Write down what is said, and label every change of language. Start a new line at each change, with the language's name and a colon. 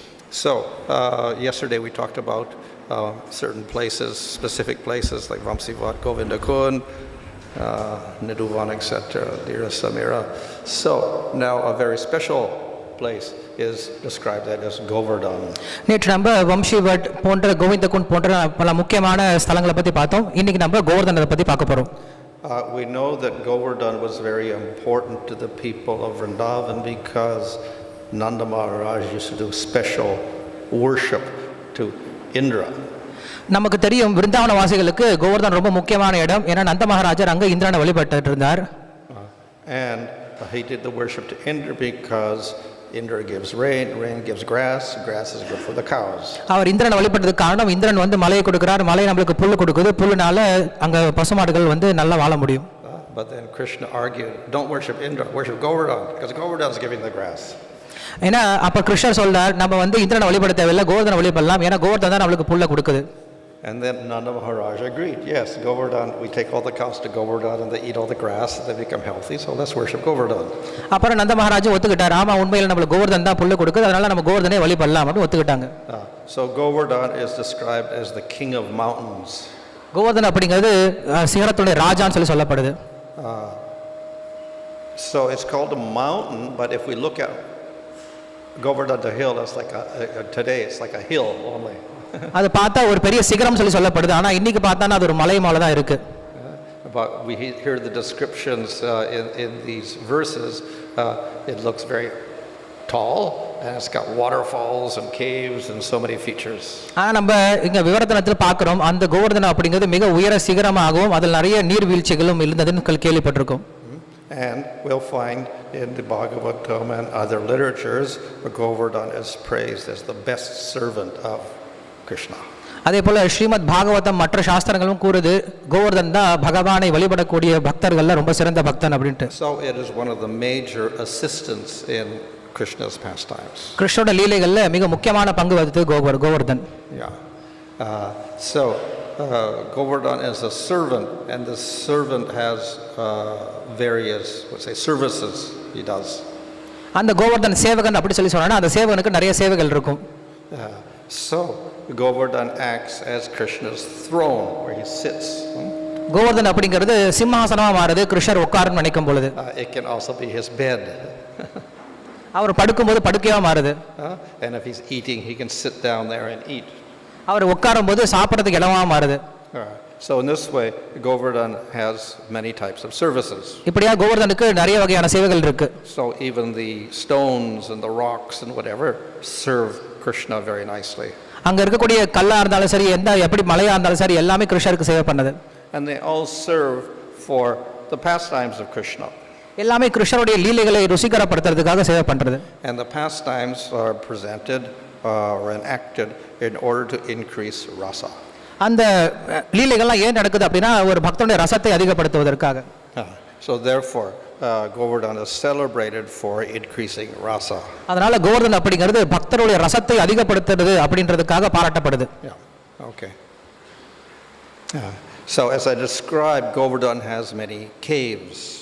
English: So yesterday we talked about certain places, specific places like Vamsivat, Govindakund, Niduvan, etc., Lira Samira. So now a very special place is described that as Govardhan.
Tamil: நேற்று நம்ம வம்சிவட் போன்ற கோவிந்தகுண்ட் போன்ற பல முக்கியமான ஸ்தலங்களை பற்றி பார்த்தோம். இன்னைக்கு நம்ம கோவர்தனத்தை பற்றி பார்க்க போகிறோம்.
English: We know that Govardhan was very important to the people of Vrindavan because Nanda Maharaj used to do special worship to Indra.
Tamil: நமக்கு தெரியும் விருந்தாவன வாசிகளுக்கு கோவர்தன் ரொம்ப முக்கியமான இடம். ஏன்னா நந்த மகாராஜர் அங்கே இந்திரனை வழிபட்டு இருந்தார்.
English: And he did the worship to Indra because Indra gives rain, rain gives grass, grass is good for the cows.
Tamil: அவர் இந்திரனை வழிபட்டதுக்கு காரணம் இந்திரன் வந்து மலையை கொடுக்கிறார், மலை நம்மளுக்கு புல்லு கொடுக்குது, புல்லுனால அங்க பசுமாடுகள் வந்து நல்லா வாழ முடியும்.
English: But then Krishna argued, don't worship Indra, worship Govardhan because Govardhan is giving the grass.
Tamil: ஏன்னா அப்ப கிருஷ்ணர் சொல்றார் நம்ம வந்து இந்திரனை வழிபட தேவையில்லை, கோவர்தனை வழிபடலாம், ஏன்னா கோவர்தன் தான் நம்மளுக்கு புல்ல கொடுக்குது.
English: And then Nanda Maharaj agreed, yes, Govardhan, we take all the cows to Govardhan and they eat all the grass and they become healthy, so let's worship Govardhan.
Tamil: அப்புறம் நந்த மகாராஜ் ஒத்துக்கிட்டார், ஆமா உண்மையில நம்மளுக்கு கோவர்தன் தான் புல்ல கொடுக்குது, அதனால நம்ம கோவர்தனை வழிபடலாம் அப்படின்னு ஒத்துக்கிட்டாங்க.
English: So Govardhan is described as the king of mountains.
Tamil: Govardhan அப்படிங்கிறது சிகரத்துடைய ராஜான்னு சொல்லி சொல்லப்படுது.
English: So it's called a mountain, but if we look at Govardhan the hill, it's like today it's like a hill only.
Tamil: அது பார்த்தா ஒரு பெரிய சிகரம் சொல்லி சொல்லப்படுது, ஆனா இன்னைக்கு பார்த்தானா அது ஒரு மலை மேல தான் இருக்கு.
English: But we hear the descriptions in these verses, it looks very tall and it's got waterfalls and caves and so many features.
Tamil: ஆனா நம்ம இங்க விவரத்தனத்துல பார்க்கிறோம் அந்த கோவர்தனம் அப்படிங்கிறது மிக உயர சிகரமாகவும் அதில் நிறைய நீர்வீழ்ச்சிகளும் இருந்ததுன்னு கேள்விப்பட்டிருக்கோம்.
English: And we'll find in the Bhagavatam and other literatures Govardhan is praised as the best servant of Krishna.
Tamil: அதே போல ஸ்ரீமத் பாகவதம் மற்ற சாஸ்திரங்களும் கூறுது கோவர்தன் தான் பகவானை வழிபடக்கூடிய பக்தர்கள்ல ரொம்ப சிறந்த பக்தன் அப்படின்ட்டு.
English: So it is one of the major assistants in Krishna's pastimes.
Tamil: கிருஷ்ணோட லீலைகள்ல மிக முக்கியமான பங்கு வகித்தது Govardhan. Yeah.
English: So Govardhan is a servant, and the servant has various, let's say, services he does.
Tamil: அந்த கோவர்தன் சேவகன் அப்படி சொல்லி சொன்னா அந்த சேவகனுக்கு நிறைய சேவைகள் இருக்கும்.
English: So Govardhan acts as Krishna's throne where he sits.
Tamil: Govardhan அப்படிங்கிறது சிம்மாசனமா மாறுது கிருஷ்ணர் உட்கார்ந்து நினைக்கும் பொழுது.
English: It can also be his bed.
Tamil: அவர் படுக்கும்போது படுக்கையா மாறுது.
English: And if he's eating, he can sit down there and eat.
Tamil: அவர் உட்காரும்போது சாப்பிடுறதுக்கு இடமா மாறுது.
English: So in this way Govardhan has many types of services.
Tamil: இப்படியா கோவர்தனுக்கு நிறைய வகையான சேவைகள் இருக்கு.
English: So even the stones and the rocks and whatever serve Krishna very nicely.
Tamil: அங்க இருக்கக்கூடிய கல்லா இருந்தாலும் சரி எப்படி மலையா இருந்தாலும் சரி எல்லாமே கிருஷ்ணருக்கு சேவை பண்ணுது.
English: And they all serve for the pastimes of Krishna.
Tamil: எல்லாமே கிருஷ்ணருடைய லீலைகளை ருசிகரப்படுத்துறதுக்காக சேவை பண்றது.
English: And the pastimes are presented or enacted in order to increase rasa.
Tamil: அந்த லீலைகள்லாம் ஏன் நடக்குது அப்படின்னா ஒரு பக்தனுடைய ரசத்தை அதிகப்படுத்துவதற்காக.
English: So therefore Govardhan is celebrated for increasing rasa.
Tamil: அதனால கோவர்தன் அப்படிங்கிறது பக்தருடைய ரசத்தை அதிகப்படுத்துறது அப்படின்றதுக்காக பாராட்டப்படுது. Yeah. Okay.
English: So as I described, Govardhan has many caves